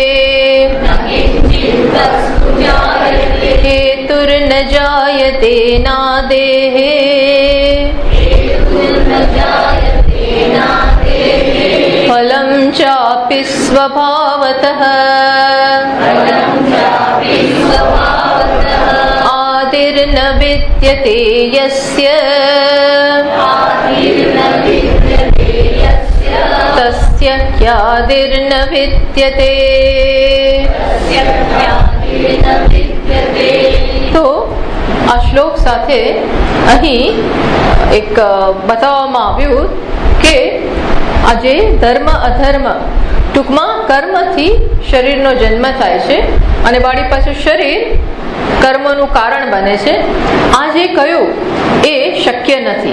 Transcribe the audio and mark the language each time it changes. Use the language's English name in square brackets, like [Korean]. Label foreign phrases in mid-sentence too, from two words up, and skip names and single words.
[Sanskrit] हेतुर्न जायते नादेः फलं चापि स्वभावतः आदिर्न विद्यते यस्य तस्य ख्यादिर्न विद्यते। [Gujarati] તો આ શ્લોક સાથે અહીં એક બતાવવામાં આવ્યું કે આજે ધર્મ અધર્મ ટૂંકમાં કર્મથી શરીરનો જન્મ થાય છે અને વળી પાછું શરીર કર્મનું કારણ બને છે. આ જે કહ્યું એ શક્ય નથી.